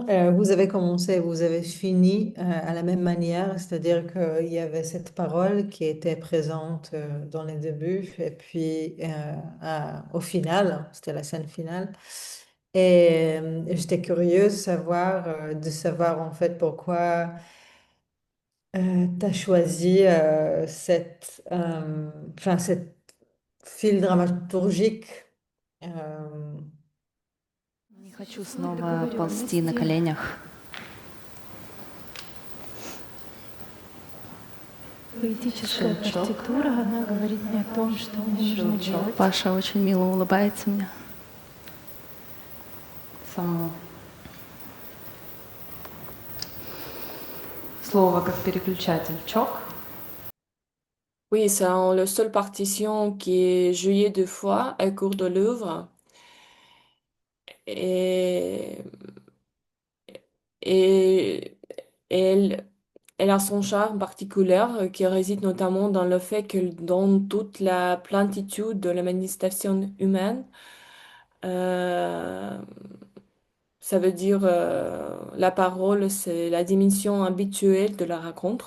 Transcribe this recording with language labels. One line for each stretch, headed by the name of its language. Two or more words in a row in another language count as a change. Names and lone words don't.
French: Vous avez commencé, vous avez fini à la même manière, c'est-à-dire qu'il y avait cette parole qui était présente dans les débuts et puis au final, c'était la scène finale. Et j'étais curieuse de savoir en fait pourquoi tu as choisi cette fil dramaturgique. euh,
Russian: Не хочу снова ползти на коленях. Поэтическая партитура, она говорит мне о том, что мне нужно делать. Паша очень мило улыбается мне. Само слово как переключатель. Чок.
French: Oui, c'est le seul partition qui est joué deux fois au cours de l'œuvre. Et, et elle, elle a son charme particulier qui réside notamment dans le fait que dans toute la plénitude de la manifestation humaine, euh, ça veut dire la parole, c'est la dimension habituelle de la rencontre.